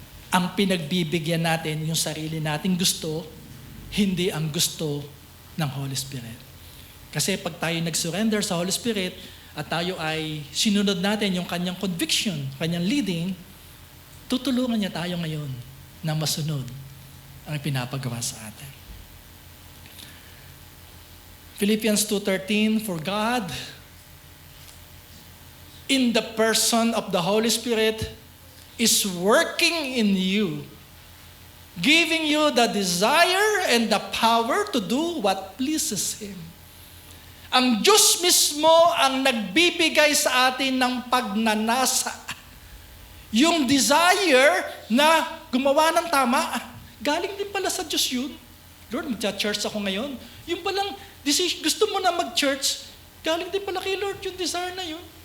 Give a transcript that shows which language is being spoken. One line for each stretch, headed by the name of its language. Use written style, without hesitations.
Filipino: Ang pinagbibigyan natin yung sarili nating gusto, hindi ang gusto ng Holy Spirit. Kasi pag tayo nag-surrender sa Holy Spirit at tayo ay sinunod natin yung kanyang conviction, kanyang leading, tutulungan niya tayo ngayon na masunod ang pinapagawa sa atin.
English: Philippians 2:13, for God, in the person of the Holy Spirit, is working in you, giving you the desire and the power to do what pleases Him.
Filipino: Ang Diyos mismo ang nagbibigay sa atin ng pagnanasa. Yung desire na gumawa ng tama, galing din pala sa Diyos yun. Lord, magcha-church ako ngayon. Yung palang gusto mo na mag-church, galing din pala kay Lord yung desire na yun.